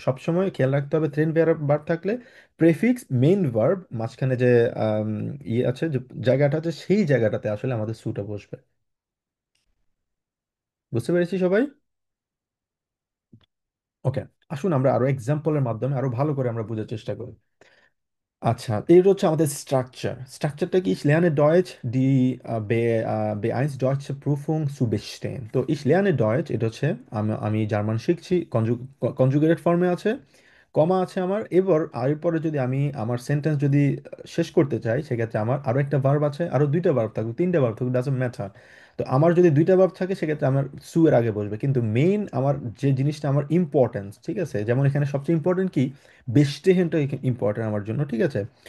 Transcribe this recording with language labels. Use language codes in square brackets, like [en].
[bn] সবসময় খেয়াল রাখতে হবে ট্রেন বেয়ারে বার থাকলে প্রেফিক্স মেইন ভার্ব মাঝখানে যে আম, ইয়ে আছে, যে জায়গাটা আছে, সেই জায়গাটাতে আসলে আমাদের সুটা বসবে। বুঝতে পেরেছি সবাই? ওকে, আসুন আমরা আরো এক্সাম্পলের মাধ্যমে আরো ভালো করে আমরা বোঝার চেষ্টা করি। আচ্ছা, এটা হচ্ছে আমাদের স্ট্রাকচার। স্ট্রাকচারটা কি, [de] ich lerne Deutsch, die B1 Deutsche Prüfung zu bestehen। [bn] তো [de] ich lerne Deutsch [bn] এটা হচ্ছে আমি জার্মান শিখছি, কনজুগেটেড ফর্মে আছে, কমা আছে আমার। এবার এরপরে যদি আমি আমার সেন্টেন্স যদি শেষ করতে চাই, সেক্ষেত্রে আমার আরো একটা ভার্ব আছে, আরো দুইটা ভার্ব থাকবে, তিনটা ভার্ব থাকবে, [en] Doesn't matter. [bn] তো আমার যদি দুইটা ভার্ব থাকে সেক্ষেত্রে আমার সু এর আগে বসবে, কিন্তু মেইন আমার যে জিনিসটা আমার ইম্পর্টেন্স, ঠিক আছে, যেমন এখানে সবচেয়ে ইম্পর্টেন্ট কি, বেস্টেহেনটা ইম্পর্টেন্ট আমার জন্য, ঠিক আছে।